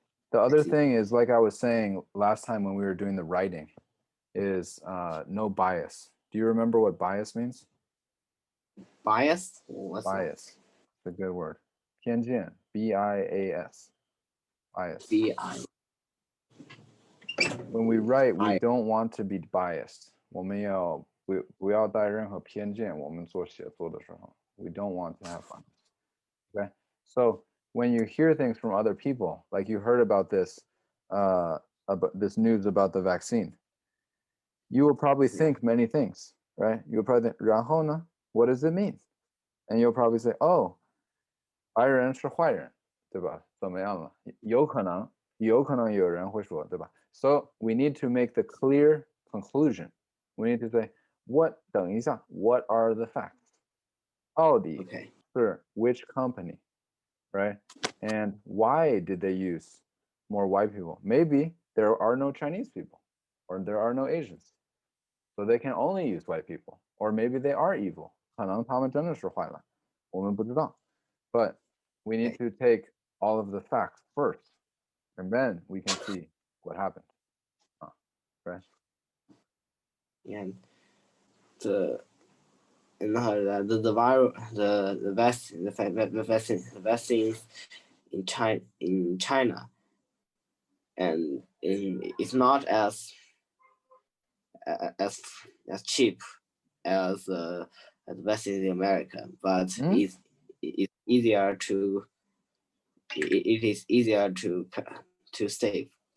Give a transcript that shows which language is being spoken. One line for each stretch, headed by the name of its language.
English: The other thing is, like I was saying last time when we were doing the writing, is no bias. Do you remember what bias means? Bias? What's bias. It's a good word. 偏见, B-I-A-S. Bias. B-I. When we write, we don't want to be biased.
Chinese: 我们要不要带任何偏见，我们做写作的时候.
English: We don't want to have bias. Okay? So when you hear things from other people, like you heard about this news about the vaccine, you will probably think many things, right? You'll probably think,
Chinese: 然后呢?
English: What does it mean? And you'll probably say, oh,
Chinese: 白人是坏人，对吧？怎么样了？有可能有人会说，对吧？
English: So we need to make the clear conclusion. We need to say, What
Chinese: 等一下
English: What are the facts?
Chinese: 到底
English: Okay. 是 which company, right? And why did they use more white people? Maybe there are no Chinese people, or there are no Asians, so they can only use white people, or maybe they are evil.
Chinese: 可能他们真的是坏人，我们不知道。
English: But we need to take all of the facts first, and then we can see what happened. Right? And the the virus, the vaccine, the vaccines in China, and it's not as as cheap as as vaccines in America, but it's easier to it is easier to save.